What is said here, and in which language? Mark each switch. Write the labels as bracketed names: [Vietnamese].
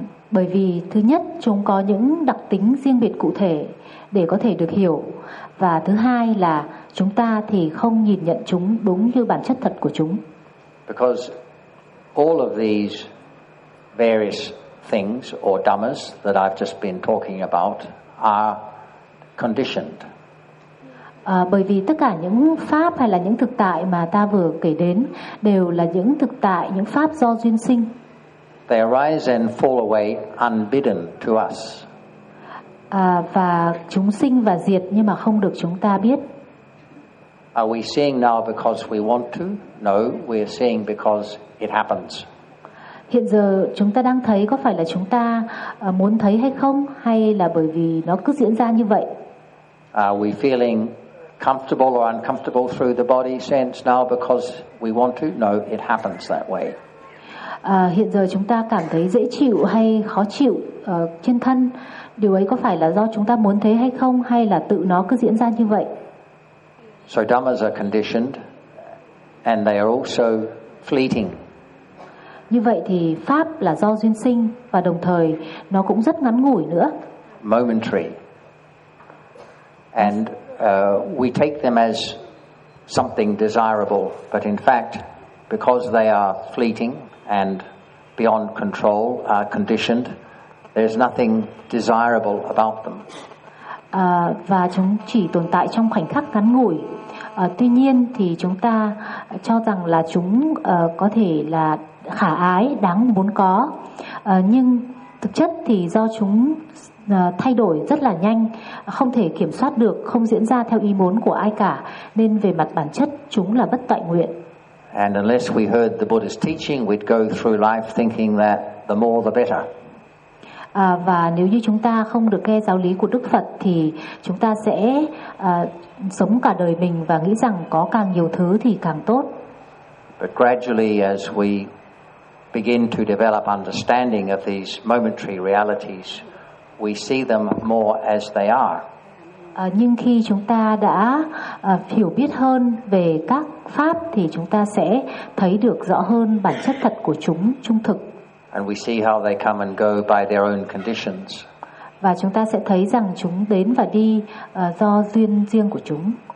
[Vietnamese] Bởi vì thứ nhất, chúng có những đặc tính riêng biệt cụ thể để có thể được hiểu. Và thứ hai là chúng ta thì không nhìn nhận chúng đúng như bản chất thật của chúng. [English] Because all of these various things or dhammas that I've just been talking about are conditioned. [Vietnamese] Bởi vì tất cả những pháp hay là những thực tại mà ta vừa kể đến đều là những thực tại, những pháp do duyên sinh. [English] They arise and fall away unbidden to us. [Vietnamese] Và chúng sinh và diệt nhưng mà không được chúng ta biết. [English] Are we seeing now because we want to? No, we are seeing because it happens. [Vietnamese] Hiện giờ chúng ta đang thấy có phải là chúng ta muốn thấy hay không, hay là bởi vì nó cứ diễn ra như vậy? [English] Are we feeling comfortable or uncomfortable through the body sense now because we want to? No, it happens that way. [Vietnamese] Hiện giờ chúng ta cảm thấy dễ chịu hay khó chịu trên thân, điều ấy có phải là do chúng ta muốn thế hay không, hay là tự nó cứ diễn ra như vậy? [English] So dhammas are conditioned and they are also fleeting. [Vietnamese] Như vậy thì pháp là do duyên sinh và đồng thời nó cũng rất ngắn ngủi nữa. [English] Momentary. And we take them as something desirable, but in fact, because they are fleeting and beyond control, are conditioned, there's nothing desirable about them. [Vietnamese] Và chúng chỉ tồn tại trong khoảnh khắc ngắn ngủi. Tuy nhiên thì chúng ta cho rằng là chúng có thể là khả ái, đáng muốn có. Nhưng thực chất thì do chúng thay đổi rất là nhanh, không thể kiểm soát được, không diễn ra theo ý muốn của ai cả, nên về mặt bản chất chúng là bất tại nguyện. [English] And unless we heard the Buddhist teaching, we'd go through life thinking that the more the better. [Vietnamese] Và nếu như chúng ta không được nghe giáo lý của Đức Phật thì chúng ta sẽ sống cả đời mình và nghĩ rằng có càng nhiều thứ thì càng tốt. [English] But gradually as we begin to develop understanding of these momentary realities, we see them more as they are. [Vietnamese] Nhưng khi chúng ta đã hiểu biết hơn về các pháp thì chúng ta sẽ thấy được rõ hơn bản chất thật của chúng, trung thực. [English] And we see how they come and go by their own conditions. [Vietnamese] Và chúng ta sẽ thấy rằng chúng đến và đi do duyên riêng của chúng.